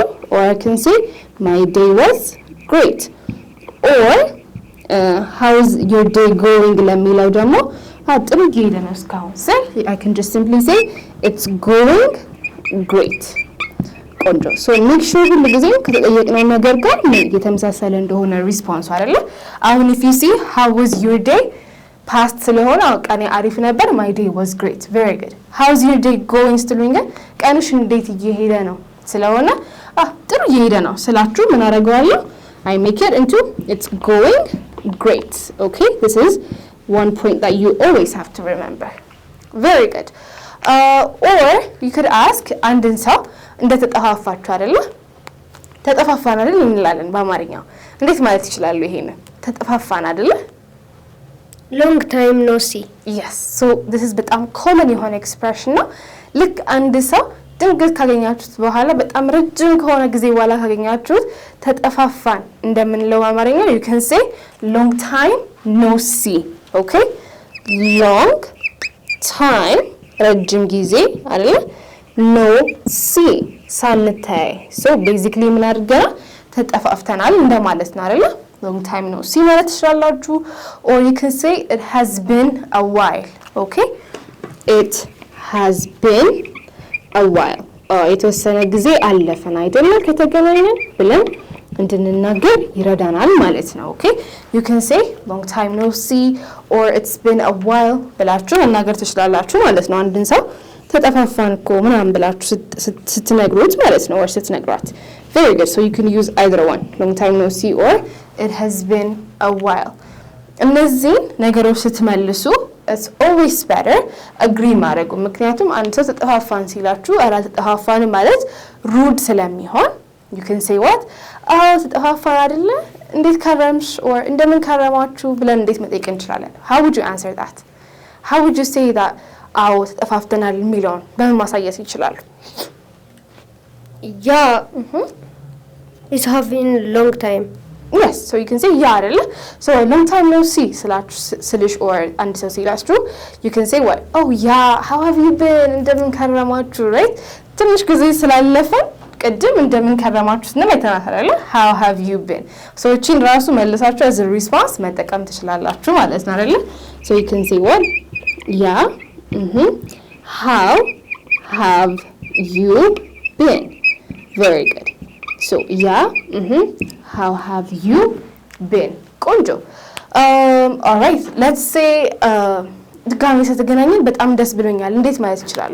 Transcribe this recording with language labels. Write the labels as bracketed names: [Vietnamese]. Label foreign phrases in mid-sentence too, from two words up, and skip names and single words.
[English] or I can say my day was great. or how's your day going [Amharic] ለሚለው ደግሞ ጥሩ እየሄደ ነው እስካሁን ስል [English] I can just simply say it's going great. [Amharic] ቆንጆ. [English] so make sure [Amharic] ሁሉ ጊዜ ከተጠየቅነው ነገር ጋር የተመሳሰለ እንደሆነ ሪስፖንስ አይደለ? [English] አሁን if you see how was your day past [Amharic] ስለሆነ ቀኔ አሪፍ ነበር [English] my day was great. very good. how's your day going [Amharic] ስትሉኝ ቀንሽ እንዴት እየሄደ ነው ስለሆነ ጥሩ እየሄደ ነው ስላችሁ ምን አደርገዋለሁ? [English] I make it into it's going great. okay this is one point that you always have to remember. very good. or you could ask [Amharic] አንድን ሰው እንደተጠፋፋችሁ አይደለ? ተጠፋፋን አይደል እንላለን በአማርኛው እንዴት ማለት ይችላል? ይሄን ተጠፋፋን አይደለ? [English] Long time no see. yes so this is በጣም common የሆነ expression ነው. [Amharic] ልክ አንድ ሰው ድንገት ካገኛችሁት በኋላ በጣም ረጅም ከሆነ ጊዜ በኋላ ካገኛችሁት ተጠፋፋን እንደምንለው በአማርኛ [English] you can say long time no see. okay long time [Amharic] ረጅም ጊዜ አይደል? [English] no see ሳንተያይ። so basically [Amharic] ምን አድርገናል? ተጠፋፍተናል እንደማለት ነው አይደለ? [English] long time no see [Amharic] ማለት ትችላላችሁ [English] or you can say it has been a while. okay, it has been a while. [Amharic] የተወሰነ ጊዜ አለፈን አይደለ ከተገናኘን ብለን እንድንናገር ይረዳናል ማለት ነው። [English] okay, you can say long time no see or it's been a while [Amharic] ብላችሁ መናገር ትችላላችሁ ማለት ነው። አንድን ሰው ተጠፋፋን እኮ ምናምን ብላችሁ ስትነግሩት ማለት ነው [English] or ስትነግሯት። very good, so you can use either one, long time no see or it has been a while. [Amharic] እነዚህ ነገሮች ስትመልሱ [English] it's always better agree [Amharic] ማድረጉ። ምክንያቱም አንድ ሰው ተጠፋፋን ሲላችሁ አራ ተጠፋፋን ማለት rude ስለሚሆን [English] you can say what [Amharic] ተጠፋፋን አይደለ እንዴት ከረምሽ or እንደምን ከረማችሁ ብለን እንዴት መጠየቅ እንችላለን? [English] how would you answer that? how would you say that [Amharic] ተጠፋፍተናል የሚለውን በምን ማሳየት ይችላሉ? [English] Yeah. It's have been long time. yes, so you can say yeah አይደለ so long time no see ስልሽ or [Amharic] አንድ ሰው ሲላችሁ [English] you can say what yeah how have you been [Amharic] እንደምን ከረማችሁ [English] right [Amharic] ትንሽ ጊዜ ስላለፈን ቅድም እንደምን ከረማችሁ ስንል አይተናል [English] how have you been so [Amharic] እቺን ራሱ መልሳችሁ [English] as a response [Amharic] መጠቀም ትችላላችሁ ማለት ነው አይደለ [English] so you can say what yeah how have you been very good so yeah how have you been ቆንጆ all right let's say [Amharic] ድጋሚ ስለተገናኘን በጣም ደስ ብሎኛል እንዴት ማለት ይችላል?